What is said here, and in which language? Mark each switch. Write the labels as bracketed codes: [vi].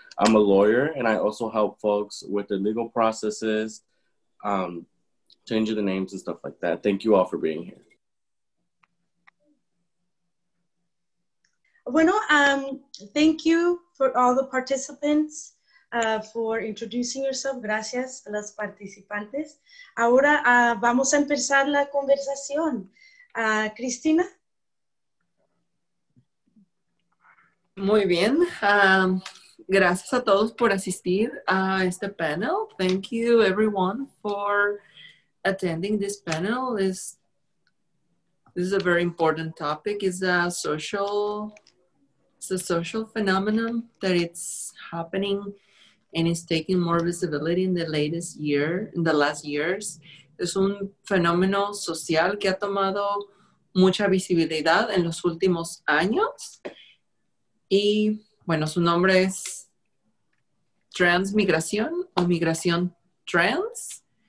[en] I'm a lawyer and I also help folks with the legal processes, changing the names and stuff like that. Thank you all for being here. Bueno, thank you for all the participants for introducing yourself. [es] Gracias a las participantes. Ahora vamos a empezar la conversación. Cristina. Muy bien. Gracias a todos por asistir a este panel. [en] Thank you everyone for attending this panel. This is a very important topic. It's a social phenomenon that it's happening and it's taking more visibility in the last years. [es] Es un fenómeno social que ha tomado mucha visibilidad en los últimos años. Y bueno, su nombre es transmigración o migración trans.